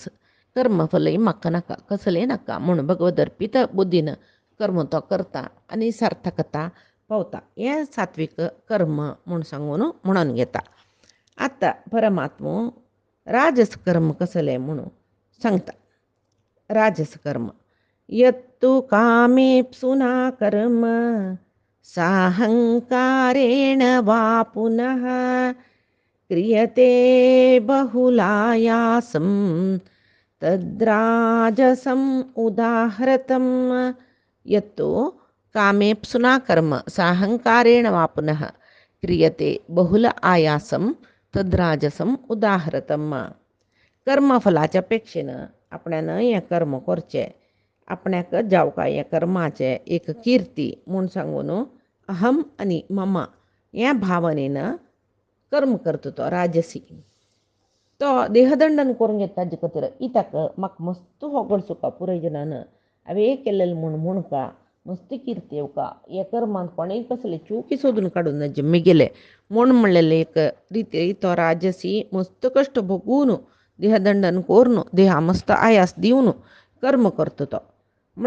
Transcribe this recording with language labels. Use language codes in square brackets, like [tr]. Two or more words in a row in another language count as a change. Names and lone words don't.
[kok] कर्मफलय म्हाका नाका कसलेय नाका म्हूण भगवदर्पित बुद्धीन कर्म तो करता आनी सार्थकता पावता. हें सात्वीक कर्म म्हूण सांगून म्हणून घेता. आतां परमात्मो राजस कर्म कसलें म्हणून सांगता. [sa] राजस कर्म यत्तु कामेप्सुना कर्म साहंकारेण वा पुनः क्रियते बहुलायासं तद्राजसम् उदाहृतम्. यत्तु कामेप्सुना कर्म साहंकारेण वा पुनः क्रियते बहुल आयासं तद्राजसम् उदाहृतम्. [kok] कर्मफलाच्या अपेक्षेन आपणान हें कर्म करचें आपणाक जावका हें कर्माचें एक किर्ती म्हूण सांगून अहम आनी मम ह्या भावनेन कर्म करता तो राजसी. तो देहदंडन करून घेता ताजे खातीर इत्याक म्हाका मस्त होगळ सुका पुराय जनान हांवें केलेलें म्हूण का मस्त किर्ती येवका हे कर्मांत कोणेय कसले चुकी सोदून काडून नजे मिगेले म्हूण म्हणलेले एक रिती तो राजसी मस्त कश्ट भोगून देहदंडन करून देहा मस्त आयास दिवन कर्म करता तो.